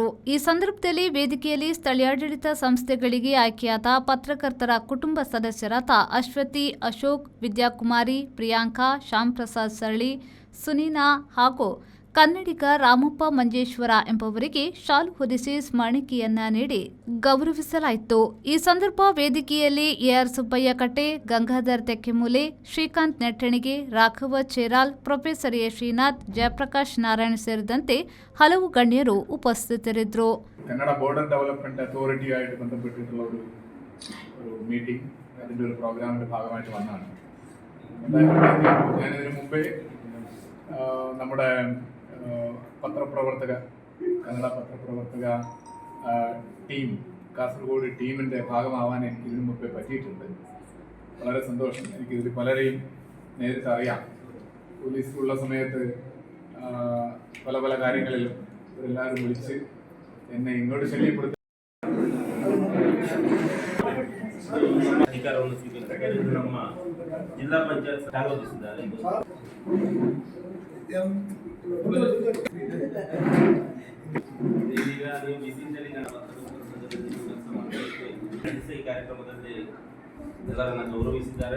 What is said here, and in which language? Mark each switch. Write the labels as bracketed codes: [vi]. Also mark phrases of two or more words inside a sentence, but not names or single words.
[kn] ಈ ಸಂದರ್ಭದಲ್ಲಿ ವೇದಿಕೆಯಲ್ಲಿ ಸ್ಥಳೀಯಾಡಳಿತ ಸಂಸ್ಥೆಗಳಿಗೆ ಆಯ್ಕೆಯಾದ ಪತ್ರಕರ್ತರ ಕುಟುಂಬ ಸದಸ್ಯರಾದ ಅಶ್ವತಿ, ಅಶೋಕ್, ವಿದ್ಯಾಕುಮಾರಿ, ಪ್ರಿಯಾಂಕಾ, ಶ್ಯಾಮ್ ಪ್ರಸಾದ್ ಸರಳಿ, ಸುನೀನಾ ಹಾಗೂ ಕನ್ನಡಿಗ ರಾಮಪ್ಪ ಮಂಜೇಶ್ವರ ಎಂಬುವರಿಗೆ ಶಾಲು ಹೊದಿಸಿ ಸ್ಮರಣಿಕೆಯನ್ನ ನೀಡಿ ಗೌರವಿಸಲಾಯಿತು. ಈ ಸಂದರ್ಭ ವೇದಿಕೆಯಲ್ಲಿ ಎಆರ್ ಸುಬ್ಬಯ್ಯ ಕಟ್ಟೆ, ಗಂಗಾಧರ್ ತೆಕ್ಕೆಮೂಲೆ, ಶ್ರೀಕಾಂತ್ ನೆಟ್ಟಣಿಗೆ, ರಾಘವ ಚೇರಾಲ್, ಪ್ರೊಫೆಸರ್ ಎ ಶ್ರೀನಾಥ್, ಜಯಪ್ರಕಾಶ್ ನಾರಾಯಣ ಸೇರಿದಂತೆ ಹಲವು ಗಣ್ಯರು ಉಪಸ್ಥಿತರಿದ್ದರು. [ml] കന്നഡ ബോർഡർ ഡെവലപ്മെന്റ് അതോറിറ്റി ആയിട്ട് ബന്ധപ്പെട്ടിട്ടുള്ള ഒരു മീറ്റിംഗ് അതിൻ്റെ ഒരു പ്രോഗ്രാമിൻ്റെ ഭാഗമായിട്ട് വന്നതാണ്. ഞാനിതിനു മുമ്പേ നമ്മുടെ കന്നഡ പത്രപ്രവർത്തക ടീം, കാസർഗോഡ് ടീമിൻ്റെ ഭാഗമാവാൻ എനിക്ക് ഇതിനു മുമ്പേ പറ്റിയിട്ടുണ്ട്. വളരെ സന്തോഷം. എനിക്കിതിൽ പലരെയും നേരിട്ട് അറിയാം. പോലീസിലുള്ള സമയത്ത് പല പല കാര്യങ്ങളിലും ഇവരെല്ലാവരും വിളിച്ച് എന്നെ ഇങ്ങോട്ട് ശല്യപ്പെടുത്തി [kn] ಅಧಿಕಾರವನ್ನು ಸ್ವೀಕರಿಸಿದ ನಮ್ಮ ಜಿಲ್ಲಾ ಪಂಚಾಯತ್ ಸ್ವಾಗತಿಸಿದ್ದಾರೆ. ಈ ಕಾರ್ಯಕ್ರಮದಲ್ಲಿ ಎಲ್ಲರನ್ನ ಗೌರವಿಸಿದ್ದಾರೆ.